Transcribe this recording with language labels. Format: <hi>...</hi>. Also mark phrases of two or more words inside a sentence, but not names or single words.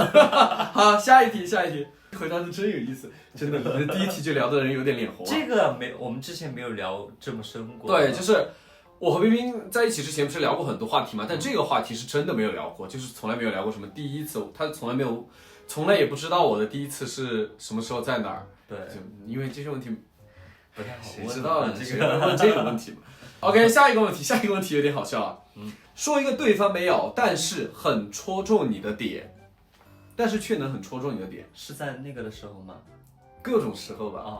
<zh>好，下一題，回答的真有意思，真的，你的第一題就聊的人有點臉紅。這個我們之前沒有聊這麼深過。對，就是我和冰冰在一起之前不是聊過很多話題嘛，但這個話題是真的沒有聊過，就是從來沒有聊過什麼第一次，他從來也不知道我的第一次是什麼時候在哪兒。對，因為這些問題不太好問，誰知道呢？這個問這個問題嘛。OK， 下一個問題有點好笑啊。說一個對方沒有，但是很戳中你的點，但是卻能很戳中你的點，是在那個的時候嗎？各種時候吧。</zh>